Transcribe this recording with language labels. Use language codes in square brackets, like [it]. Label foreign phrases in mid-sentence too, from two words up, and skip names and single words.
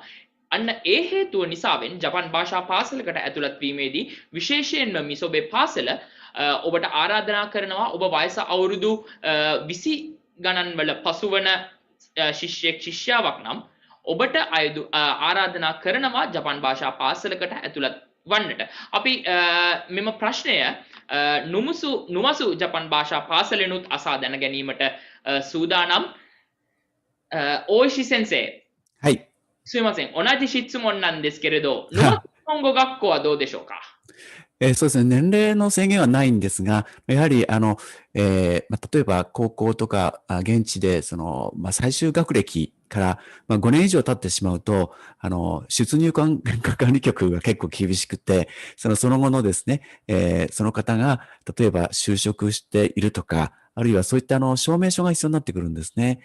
[si] අන්න ඒ හේතුව නිසාවෙන් ජපන් භාෂා පාසලකට ඇතුළත් වීමේදී විශේෂයෙන්ම මිසොබේ පාසල ඔබට ආරාධනා කරනවා ඔබ වයස අවුරුදු 20 ගණන් වල පසුවන ශිෂ්‍යෙක් ශිෂ්‍යාවක් නම් ඔබට ආරාධනා කරනවා ජපන් භාෂා පාසලකට ඇතුළත් වන්නට. අපි මෙම ප්‍රශ්නය නුමසු ජපන් භාෂා පාසලෙනුත් අසා දැන ගැනීමට සූදානම්. ඕයිෂි සෙන්සේ. [ja] はい。すいません。同じ質問なんですけれど、日本語学校はどうでしょうか？そうですね。年齢の制限はないんですが、やはり、例えば高校とか、現地で、最終学歴から、5年以上経ってしまうと、出入管理局が結構厳しくて、その後のですね、その方が、例えば就職しているとか、あるいはそういった証明書が必要になってくるんですね。